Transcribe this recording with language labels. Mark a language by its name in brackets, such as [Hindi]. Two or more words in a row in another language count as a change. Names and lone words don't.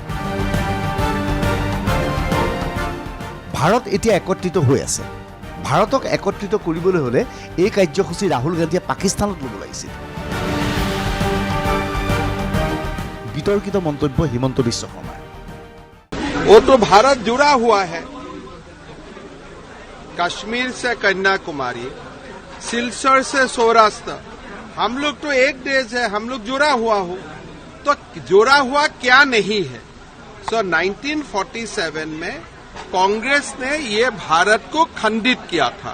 [Assamese] ভাৰত এতিয়া একত্ৰিত হৈ আছে। ভাৰতক একত্ৰিত কৰিবলৈ হ'লে এই কাৰ্যসূচী ৰাহুল গান্ধীয়ে পাকিস্তানত ল'ব লাগিছিল। বিতৰ্কিত মন্তব্য হিমন্ত বিশ্ব শৰ্মাৰ। [Hindi] वो तो भारत जुड़ा हुआ है, कश्मीर से कन्याकुमारी, सिलचर से सौराष्ट्र, हम लोग तो एक देश है, हम लोग जुड़ा हुआ हो, तो जुड़ा हुआ क्या नहीं है। 1947 में कांग्रेस ने ये भारत को खंडित किया था।